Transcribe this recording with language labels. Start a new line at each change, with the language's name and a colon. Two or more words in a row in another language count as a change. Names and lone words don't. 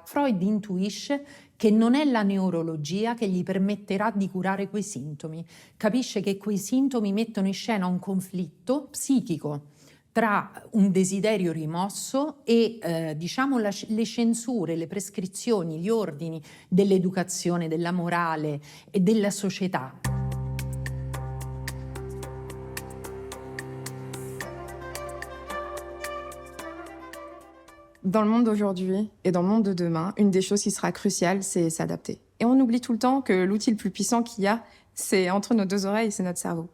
Italian: Freud intuisce che non è la neurologia che gli permetterà di curare quei sintomi. Capisce che quei sintomi mettono in scena un conflitto psichico tra un desiderio rimosso e diciamo le censure, le prescrizioni, gli ordini dell'educazione, della morale e della società.
French: Dans le monde d'aujourd'hui et dans le monde de demain, une des choses qui sera cruciale, c'est s'adapter. Et on oublie tout le temps que l'outil le plus puissant qu'il y a, c'est entre nos deux oreilles, c'est notre cerveau.